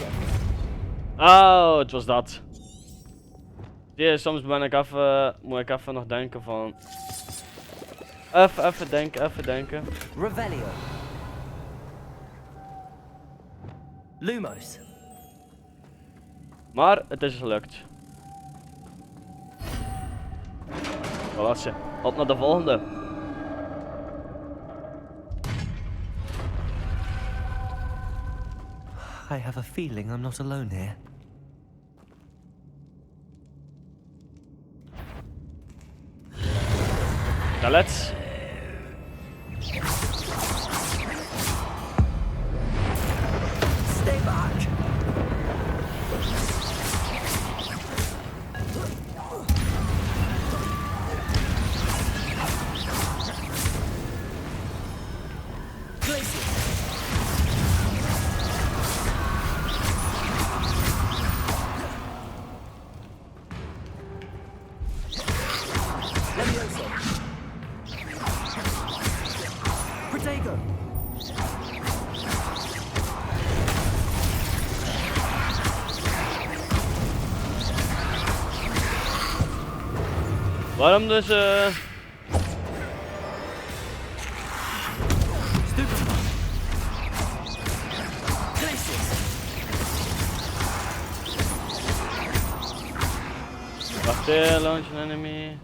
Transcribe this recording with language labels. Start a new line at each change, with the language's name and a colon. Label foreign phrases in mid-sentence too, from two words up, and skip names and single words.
Dutch: Oh, het was dat. Ja, soms ben ik even, moet ik even nog denken van... Even denken. Revelio. Lumos. Maar het is gelukt. Voilà, ze. Op naar de volgende.
English: I have a feeling I'm not alone here.
Dutch: Ja, let's.
English: Stay back. Glacius. Levioso. Protego.
Dutch: Waarom dus
English: Stupefy. Glacius.
Dutch: wacht even,
English: launch an enemy.